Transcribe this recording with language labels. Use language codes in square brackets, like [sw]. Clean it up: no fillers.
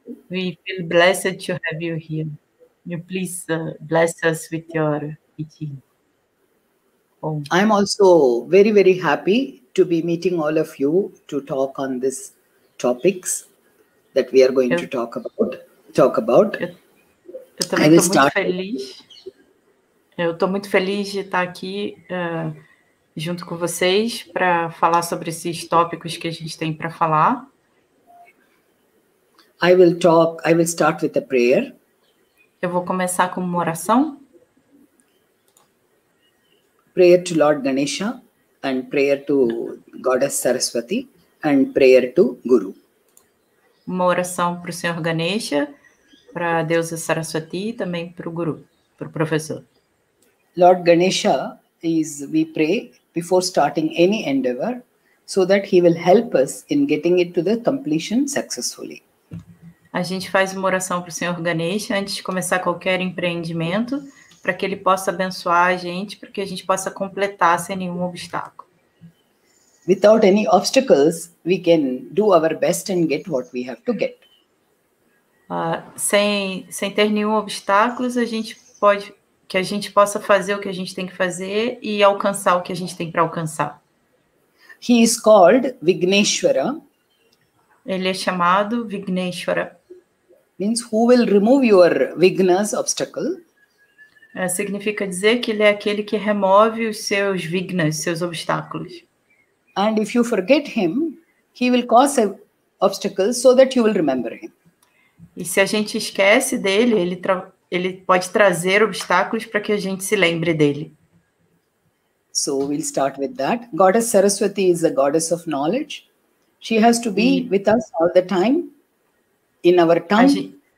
[en] We feel blessed to have you here. You please bless us with your teaching. I'm also very, very happy to be meeting all of you to talk on these topics that we are going to talk about. [pt] Eu também estou muito feliz. Eu estou muito feliz de estar aqui junto com vocês para falar sobre esses tópicos que a gente tem para falar. [en] I will start with a prayer. [pt] Eu vou começar com uma oração. [en] Prayer to Lord Ganesha and prayer to Goddess Saraswati and prayer to Guru. [pt] Uma oração para o Senhor Ganesha, para a deusa Saraswati e também para o Guru, para o professor. [en] Lord Ganesha we pray before starting any endeavor so that he will help us in getting it to the completion successfully. [pt] A gente faz uma oração para o Senhor Ganesha antes de começar qualquer empreendimento, para que ele possa abençoar a gente, para que a gente possa completar sem nenhum obstáculo. [en] Without any obstacles, we can do our best and get what we have to get. [pt] Sem ter nenhum obstáculo, que a gente possa fazer o que a gente tem que fazer e alcançar o que a gente tem para alcançar. [en] He is called Vigneshwara. [pt] Ele é chamado Vigneshwara. [en] Means who will remove your vignas, obstacle. [pt] Significa dizer que ele é aquele que remove os seus vignas, seus obstáculos. [en] And if you forget him, he will cause obstacles so that you will remember him. [pt] E se a gente esquece dele, ele pode trazer obstáculos para que a gente se lembre dele. [en] So we'll start with that. Goddess Saraswati is a goddess of knowledge. She has to be with us all the time, in our tongue.